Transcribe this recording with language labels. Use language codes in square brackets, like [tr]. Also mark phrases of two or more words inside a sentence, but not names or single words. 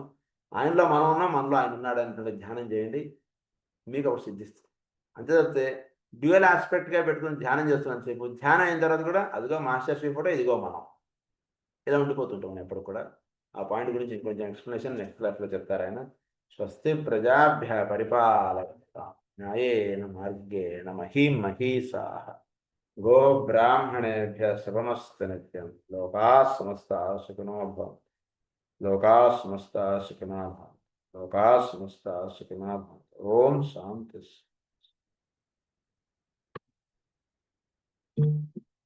[te] ఆయనలో మనం ఉన్నాం, మనలో ఆయన ఉన్నాడు అనుకుంటే ధ్యానం చేయండి, మీకు అప్పుడు సిద్ధిస్తుంది. అంతే తప్పితే [en] dual aspectga [te] పెట్టుకుని ధ్యానం చేస్తున్నాను సేపు, ధ్యానం అయిన తర్వాత కూడా అదిగో మాస్టర్ శ్రీ ఫోటో, ఇదిగో మనం, ఇలా ఉండిపోతుంటాం ఎప్పుడు కూడా. ఆ పాయింట్ గురించి ఇంకొంచెం [en] explanation next classlo [te] చెప్తారు ఆయన. [sa] స్వస్తి ప్రజాభ్య పరిపాలయంతాం న్యాయేన మార్గేణ మహీం మహీసాః గో బ్రాహ్మణేభ్యః శుభమస్తు నిత్యం. లోకాః సమస్తాః సుఖినో భవంతు. లోకాః సమస్తాః సుఖినో భవంతు. లోకాః సమస్తాః సుఖినో భవంతు. ఓం శాంతి.